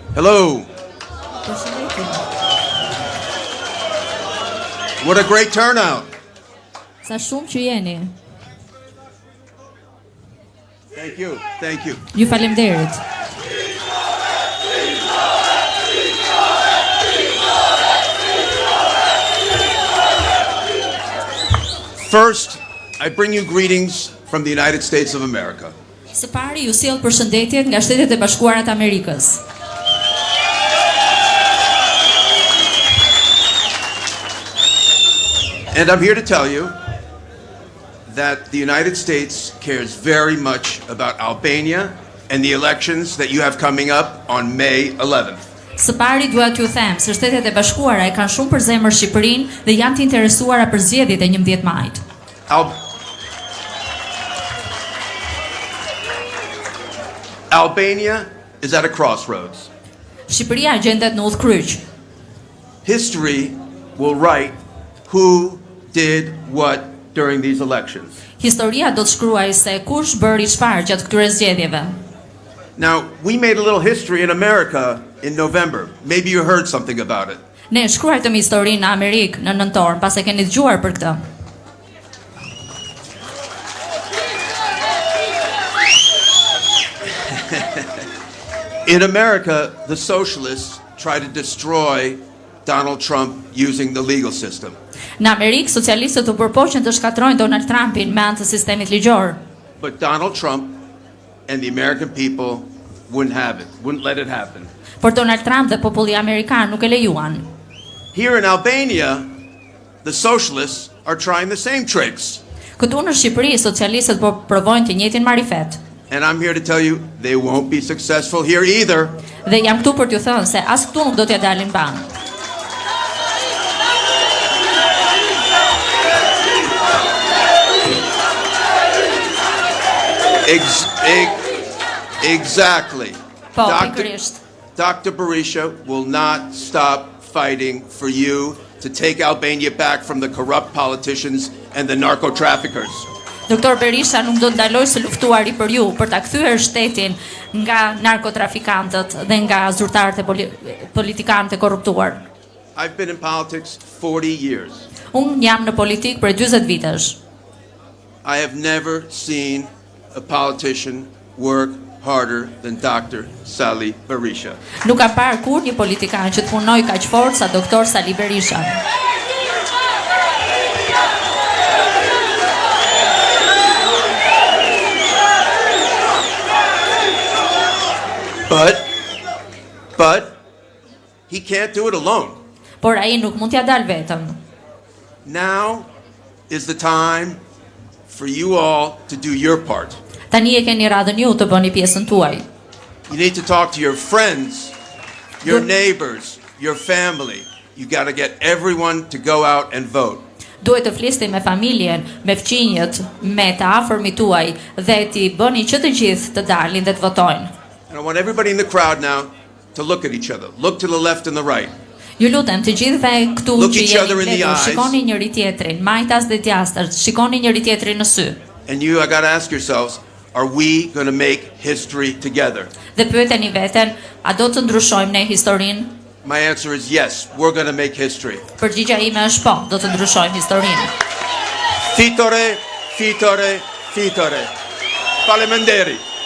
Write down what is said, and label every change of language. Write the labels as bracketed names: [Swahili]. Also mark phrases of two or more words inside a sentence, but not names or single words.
[English] Hello. What a great turnout. [Albanian] Sa shumë që jeni. [English] Thank you. Thank you. [Albanian] Ju faleminderit. [English] First, I bring you greetings from the United States of America. [Albanian] Së pari ju sjell përshëndetjet nga Shtetet e Bashkuara të Amerikës. [English] And I'm here to tell you that the United States cares very much about Albania and the elections that you have coming up on May 11th. [Albanian] Së pari dua t'ju them se Shtetet e Bashkuara e kanë shumë për zemër Shqipërinë dhe janë të interesuara për zgjedhjet e 11 majit. [English] Albania is at a crossroads. [Albanian] Shqipëria gjendet në udhkryq. [English] History will write who did what during these elections. [Albanian] Historia do të shkruajë se kush bëri çfarë gjatë këtyre zgjedhjeve. [English] Now, we made a little history in America in November. Maybe you heard something about it. [Albanian] Ne shkruajtëm historinë në Amerikë në nëntor, pas e keni dëgjuar për këtë. [English] In America, the socialists try to destroy Donald Trump using the legal system. [Albanian] Në Amerikë, socialistët u përpoqën të shkatrojnë Donald Trumpin me anë të sistemit ligjor. [English] But Donald Trump and the American people wouldn't have it, wouldn't let it happen. [Albanian] Por Donald Trump dhe populli amerikan nuk e lejuan. [English] Here in Albania, the socialists are trying the same tricks. [Albanian] Këtu në Shqipëri, socialistët po provojnë të njëjtin marifet. [English] And I'm here to tell you, they won't be successful here either. [Albanian] Dhe jam këtu për t'ju thënë se as këtu nuk do t'ja dalin banë. [English] Exactly. [Albanian] Po, pikërisht. [English] Dr. Berisha will not stop fighting for you to take Albania back from the corrupt politicians and the narco traffickers. [Albanian] Doktor Berisha nuk do të ndalojë së luftuari për ju, për ta kthyer shtetin nga narkotrafikantët dhe nga zyrtarët e politikanët e korruptuar. [English] I've been in politics 40 years. [Albanian] Unë jam në politikë për 40 vitesh. [English] I have never seen a politician work harder than Dr. Sali Berisha. [Albanian] Nuk kam parë kur një politikan që të punoj kaq fort sa doktor Sali Berisha. [English] But he can't do it alone. [Albanian] Por ai nuk mund t'ja dal vetëm. [English] Now is the time for you all to do your part. [Albanian] Tani e keni radhën ju të bëni pjesën tuaj. [English] You need to talk to your friends, your neighbors, your family. You got to get everyone to go out and vote. [Albanian] Duhet të flisni me familjen, me fëmijët, me të afërmit tuaj dhe t'i bëni që të gjithë të dalin dhe të votojnë. [English] And I want everybody in the crowd now to look at each other. Look to the left and the right. [Albanian] Ju lutem të gjithëve këtu [English] Look [Albanian] që [English] each other in [Albanian] jeni [English] the [Albanian] blekur, [English] eyes. [Albanian] shikoni njëri tjetrin, majtas dhe djastër, shikoni njëri tjetrin në sy. [English] And you, I got to ask yourselves, are we going to make history together? [Albanian] Dhe pyeteni veten, a do të ndryshojmë ne historinë? [English] My answer is yes, we're going to make history. [Albanian] Përgjigjja ime është po, do të ndryshojmë historinë. Fitore, fitore, fitore. Faleminderit.